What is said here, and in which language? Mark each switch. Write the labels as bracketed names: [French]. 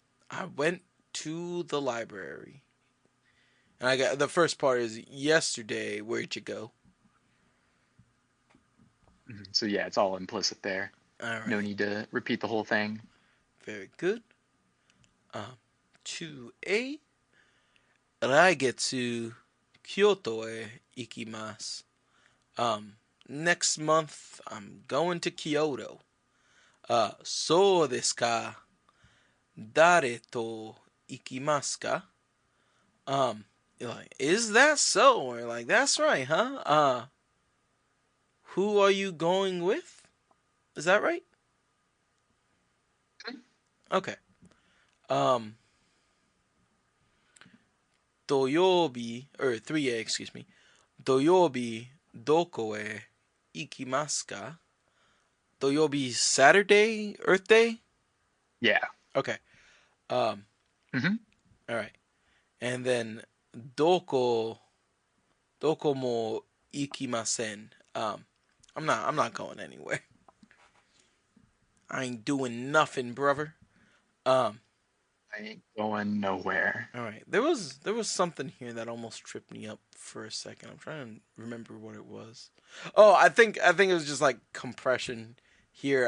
[English] I went to the library. And I got the first part is yesterday. Where'd you go? So yeah, it's all implicit there. All No right, need to repeat the whole thing. very good. 2A. [Japanese] 来月 Kyoto へ行きます. [English] Next month I'm going to Kyoto. [Japanese] そうですか。誰と行きますか? [English] You're like, is that so? Or like, that's right, huh? Who are you going with? Is that right? Okay. Um, 3A, excuse me. [Japanese] 土曜日、どこへ行きますか? 土曜日, [English] Saturday, Earth Day? Yeah. Okay. Um, Hmm. all right. And then, [Japanese] どこも行きません. [English] I'm not going anywhere. I ain't doing nothing, brother. Um, I ain't going nowhere. all right. There was something here that almost tripped me up for a second. I'm trying to remember what it was. Oh, I think it was just like compression here.